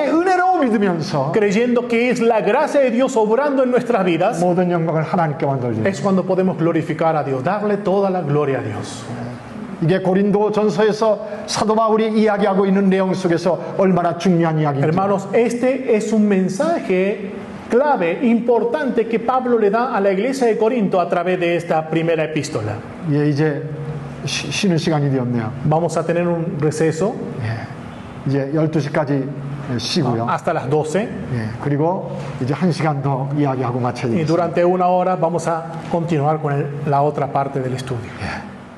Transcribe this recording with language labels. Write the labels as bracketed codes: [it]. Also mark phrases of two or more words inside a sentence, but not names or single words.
[es] haciendo, [ko] 은혜로 믿으면서 [es] creyendo que es la gracia de Dios obrando en nuestras vidas, [ko] 모든 영광을 하나님께만 돌리는 [es] es cuando podemos glorificar a Dios, darle toda la gloria a Dios. [ko] 이게 고린도 전서에서 사도 바울이 이야기하고 있는 내용 속에서 얼마나 중요한 이야기인지 [es] Hermanos, este es un mensaje clave, importante que Pablo le da a la iglesia de Corinto a través de esta primera epístola. [ko] 예, 이제 쉬는 시간이 되었네요. [es] Vamos a tener un receso [ko] 이제 12시까지 쉬고요. [es] hasta las 12 [ko] 예, 그리고 이제 1시간 더 이야기하고 [es] y [ko] 마쳐야겠습니다. [es] durante una hora vamos a continuar con la otra parte del estudio. [ko] 예.